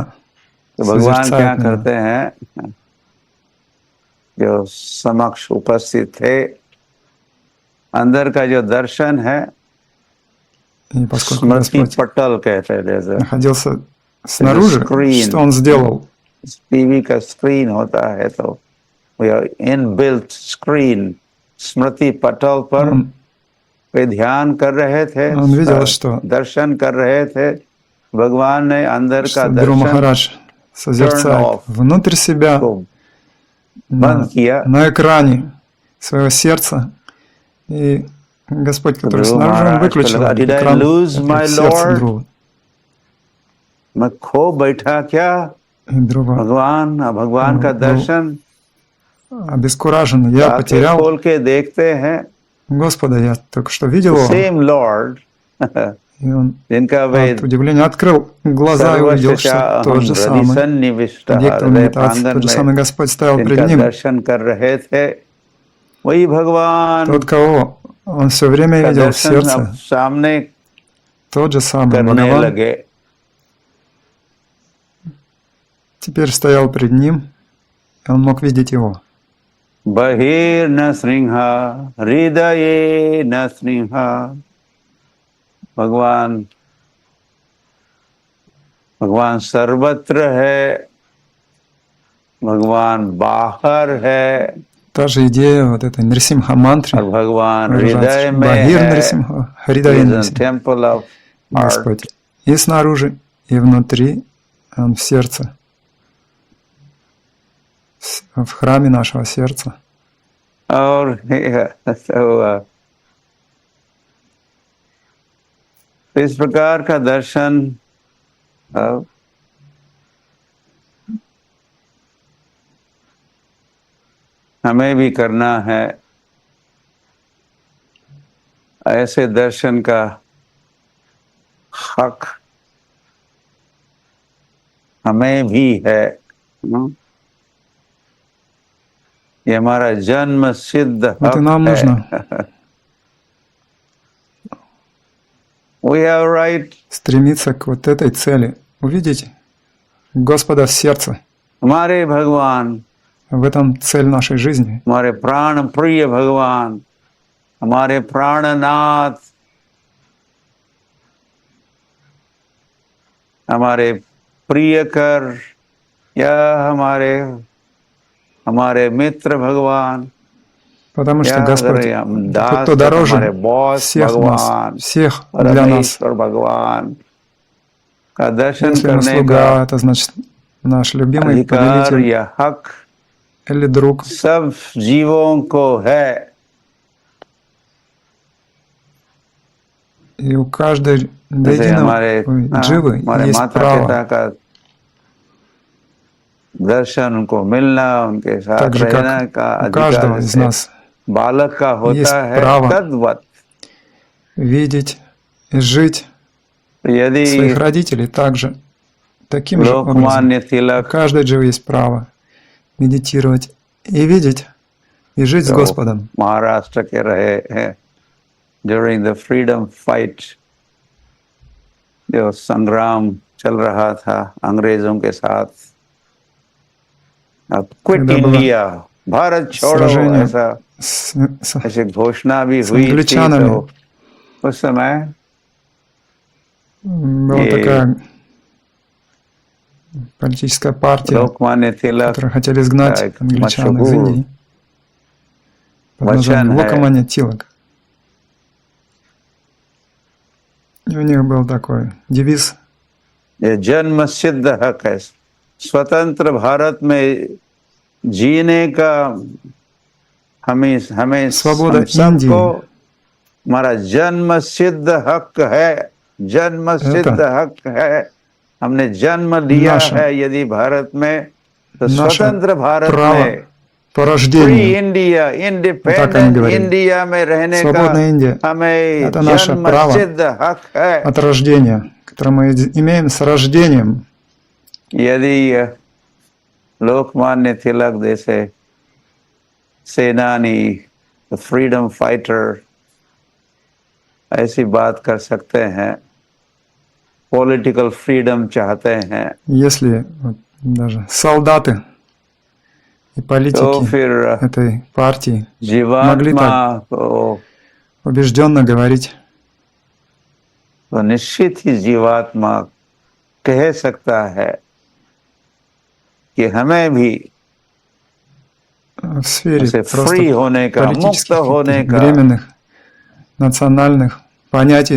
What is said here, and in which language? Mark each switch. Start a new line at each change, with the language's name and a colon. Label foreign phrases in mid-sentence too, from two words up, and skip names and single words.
Hindi: तो भगवान क्या
Russian: созерцает
Hindi: करते
Russian: меня.
Hindi: हैं, जो समक्ष उपस्थित थे, अंदर का जो दर्शन है,
Russian: И поскольку
Hindi: स्मृति
Russian: Господь
Hindi: पटल कहते हैं, जैसे
Russian: находился снаружи,
Hindi: screen.
Russian: что он сделал?
Hindi: टीवी का स्क्रीन होता है, तो इनबिल्ट स्क्रीन स्मृति पटल पर
Russian: Он,
Hindi: वे ध्यान कर रहे थे,
Russian: он видел, что
Hindi: दर्शन कर रहे थे। भगवान ने अंदर का
Russian: Друва
Hindi: दर्शन
Russian: Махарадж созерцает
Hindi: off.
Russian: внутрь себя
Hindi: को
Russian: на
Hindi: बंद किया।
Russian: экране своего сердца. И Господь, который Друва снаружи, он
Hindi: महाराज को
Russian: выключил
Hindi: लगा,
Russian: этот
English: did I
Russian: экран
English: lose my
Russian: напротив сердца
English: Lord?
Russian: Друвы.
Hindi: मैं खो बैठा क्या
Russian: И Друва
Hindi: भगवान का
Russian: был
Hindi: दर्शन
Russian: обескуражен. Я
Hindi: आंखें
Russian: потерял
Hindi: खोल के देखते हैं,
Russian: Господа, я только что видел его.
English: same Lord
Russian: И он
Hindi: जिनका वे
Russian: от удивления открыл глаза и увидел, что тот же самый
Hindi: सर्वशक्तिनिविष्ट
Russian: объектом
Hindi: हृदय
Russian: медитации,
Hindi: प्रांगण
Russian: тот же
Hindi: में
Russian: самый Господь стоял
Hindi: जिनका
Russian: пред ним.
Hindi: दर्शन कर रहे थे, वही भगवान
Russian: Тот, кого он все время
Hindi: का
Russian: видел в
Hindi: दर्शन
Russian: сердце,
Hindi: अब सामने
Russian: тот же самый
Hindi: करने
Russian: Бхагаван,
Hindi: लगे।
Russian: теперь стоял пред ним, и он мог видеть его.
Sanskrit: बहिर्न सिंहा हृदये न सिंहा।
Hindi: भगवान भगवान सर्वत्र है, भगवान बाहर है,
Russian: Та же идея вот этой Нрисимха мантры
Hindi: और भगवान
Russian: выражается,
Hindi: हृदय
Russian: что
Hindi: में
Russian: Бахир
Hindi: है,
Russian: Нрисимха, Харидая
English: is a
Russian: Нрисимха,
English: temple of heart.
Russian: Господь. И снаружи, и внутри, он в сердце, в храме нашего сердца.
Hindi: और तो इस प्रकार का दर्शन हमें भी करना है। ऐसे दर्शन का हक हमें भी है। ये हमारा जन्म सिद्ध
Russian: Вот и нам
Hindi: हक
Russian: нужно
Hindi: है।
English: We have right.
Russian: стремиться к вот этой цели, увидеть Господа в сердце.
Hindi: हमारे भगवान,
Russian: В этом цель нашей жизни.
Hindi: हमारे प्राण प्रिय भगवान, हमारे प्राणनाथ, हमारे प्रियकर या हमारे मित्र भगवान,
Russian: Потому что
Hindi: क्या
Russian: Господь,
Hindi: करें हम,
Russian: тот,
Hindi: दास
Russian: кто
Hindi: तक
Russian: дороже
Hindi: हमारे बॉस
Russian: всех нас,
Hindi: भगवान
Russian: всех для нас.
Hindi: परमेश्वर भगवान का दर्शन
Russian: Если мы
Hindi: करने का
Russian: слуга, это значит наш любимый
Hindi: अधिकार
Russian: повелитель
Hindi: या हक
Russian: или друг.
Hindi: सब जीवों को है।
Russian: И у каждой до
Hindi: जैसे
Russian: единого дживы
Hindi: हमारे
Russian: есть
Hindi: माता पिता
Russian: право,
Hindi: का दर्शन, उनको मिलना, उनके साथ
Russian: так же
Hindi: रहना
Russian: как
Hindi: का
Russian: у
Hindi: अधिकार
Russian: каждого из
Hindi: जैसे
Russian: нас
Hindi: बालक का होता
Russian: есть
Hindi: है,
Russian: право
Hindi: तद्वत
Russian: видеть и жить
Hindi: यदि
Russian: своих родителей также, таким же образом.
Hindi: लोकमान्य
Russian: У
Hindi: तिलक
Russian: каждой дживы есть право медитировать и видеть, и жить с
Hindi: जो
Russian: Господом.
Hindi: महाराष्ट्र के रहे हैं
English: during the freedom fight,
Hindi: जो संग्राम चल रहा था अंग्रेजों के साथ, अब क्विट
Russian: Когда было
Hindi: इंडिया, भारत छोड़ो,
Russian: сражение
Hindi: ऐसा
Russian: с
Hindi: ऐसी घोषणा भी हुई थी।
Russian: англичанами,
Hindi: तो उस समय
Russian: была
Hindi: ये
Russian: такая политическая партия,
Hindi: लोकमान्य तिलक
Russian: которые хотели
Hindi: का
Russian: изгнать
Hindi: एक
Russian: англичан из
Hindi: मशहूर
Russian: Индии под
Hindi: वचन
Russian: названием
Hindi: है,
Russian: Локоманья Тилак. И у них был такой девиз:
Hindi: ये जन्म सिद्ध हक है, स्वतंत्र भारत में जीने का हमें हमें
Russian: Свобода
Hindi: हम सबको
Russian: Индии
Hindi: हमारा जन्म सिद्ध हक है, जन्म सिद्ध
Russian: это
Hindi: हक है। हमने जन्म लिया
Russian: наше,
Hindi: है यदि भारत में, तो
Russian: наше
Hindi: स्वतंत्र भारत
Russian: право
Hindi: में,
Russian: по
Hindi: फ्री
Russian: рождению.
Hindi: इंडिया,
Russian: Вот так они
Hindi: इंडिपेंडेंट
Russian: говорили.
Hindi: इंडिया में रहने का
Russian: Свободная Индия —
Hindi: हमें
Russian: это наше
Hindi: जन्म
Russian: право
Hindi: सिद्ध हक है।
Russian: от рождения, которое мы имеем с рождением.
Hindi: यदि लोकमान्य तिलक जैसे सेनानी,
English: freedom fighter
Hindi: ऐसी बात कर सकते हैं,
English: political freedom
Hindi: चाहते हैं,
Russian: Если вот даже солдаты и
Hindi: तो
Russian: политики
Hindi: फिर
Russian: этой партии могли
Hindi: जीवात्मा
Russian: так
Hindi: को
Russian: убежденно говорить,
Hindi: तो निश्चित ही जीवात्मा कह सकता है कि हमें भी
Russian: в сфере
Hindi: ऐसे
Russian: просто
Hindi: फ्री होने का, मुक्त
Russian: политических
Hindi: होने
Russian: таких
Hindi: का,
Russian: временных национальных понятий.